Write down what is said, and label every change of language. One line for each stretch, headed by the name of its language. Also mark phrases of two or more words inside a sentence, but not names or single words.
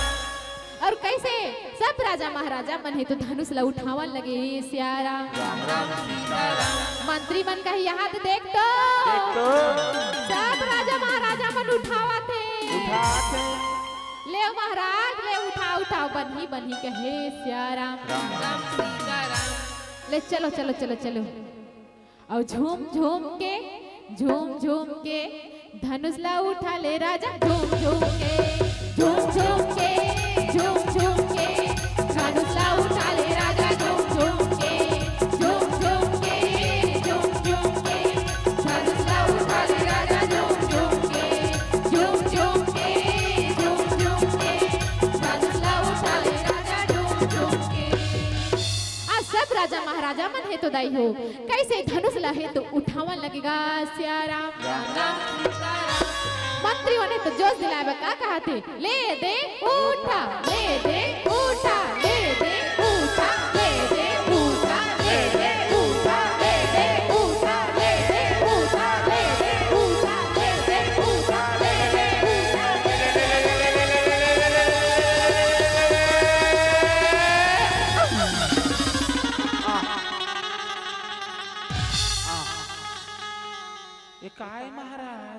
Chhattisgarhi: और कैसे सब राजा महाराजा मन है तो धनुष ला उठावन लगे सियाराम राम राम सीताराम। मंत्री मन का यहाँ तो देख तो सब राजा महाराजा मन उठावा थे। ले महाराज ले उठाओ उठाओ बन्ही बन्ही कहे सियाराम राम सीता राम। ले चलो चलो चलो चलो और झूम झूम के धनुष ला उठा ले राजा झूम झूम के धनुष ला उठा ले राजा झूम झूम के धनुष ला उठा ले राजा झूम झूम के धनुष ला उठा ले राजा झूम झूम के। आज सब राजा महाराजा मन है तो दाई हो कैसे धनुष ला है तो उठावन लगेगा सियाराम राम सीता राम। मंत्रियों ने तो जोश दिलाया का कहा थे ले दे उठा ले दे उठा ले दे उठा ले दे उठा ले दे उठा ले दे उठा ले दे उठा ले दे उठा ले दे उठा ले ये काय महाराज